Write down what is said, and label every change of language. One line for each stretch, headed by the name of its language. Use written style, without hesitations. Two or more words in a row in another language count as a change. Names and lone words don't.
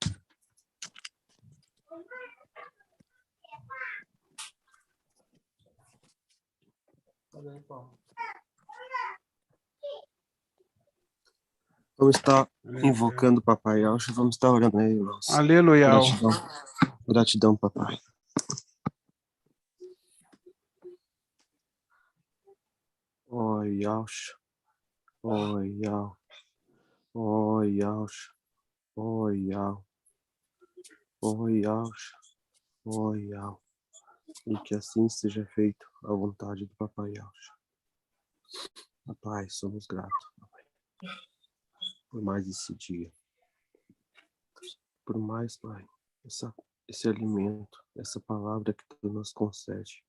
Portuguese: Vamos estar invocando o Papai Yaucha, vamos estar orando aí, irmãos. Aleluia. Gratidão. Gratidão, papai. Oi, Yaucha. Oi, Yau. Oi, Yaucha. Oi, Yau. Oi, Yaucha. Oi, Yau. E que assim seja feito a vontade do Papai Yaucha. Papai, somos gratos, papai, por mais esse dia. Por mais, Pai, esse alimento, essa palavra que Tu nos concede.